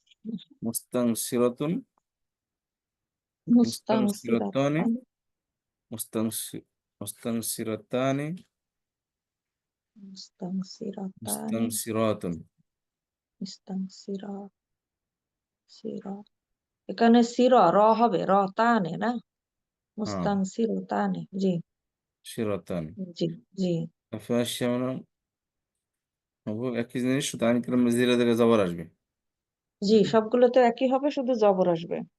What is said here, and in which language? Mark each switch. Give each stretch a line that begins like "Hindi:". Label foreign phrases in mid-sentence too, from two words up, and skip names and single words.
Arabic: مُسْتَنْصِرَةٌ، مُسْتَنْصِرَتَانِ, মুস্তানসিরাতান, مُسْتَنْصِ مُسْتَنْصِرَتَانِ, মুস্তানসিরাতানি, মুস্তানসিরাতুন। মুস্তানসিরা, সিরা।
Bangla: এখানে সির র হবে, র তানে না, হ্যাঁ,
Arabic: মুস্তানসিরাতানি। জি, সিরাতান।
Bangla: জি, জি, আফাশামনা হবো একই জিনিস, শুধু আইন কালামে জিরা থেকে জবর আসবে। জি, সবগুলোতে একই হবে, শুধু জবর আসবে।